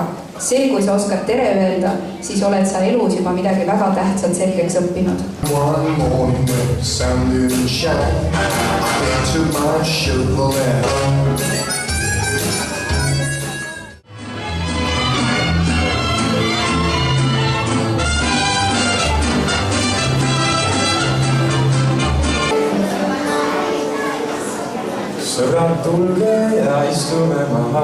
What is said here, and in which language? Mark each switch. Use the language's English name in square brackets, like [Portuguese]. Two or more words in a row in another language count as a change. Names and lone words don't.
[Estonian] See, kui sa oskad tere öelda, siis oled sa elus juba midagi väga tähtsat selgeks õppinud. [English] One morning the sun didn't shine into my Chevrolet. [Estonian] Sõbrad, tulge ja istume maha.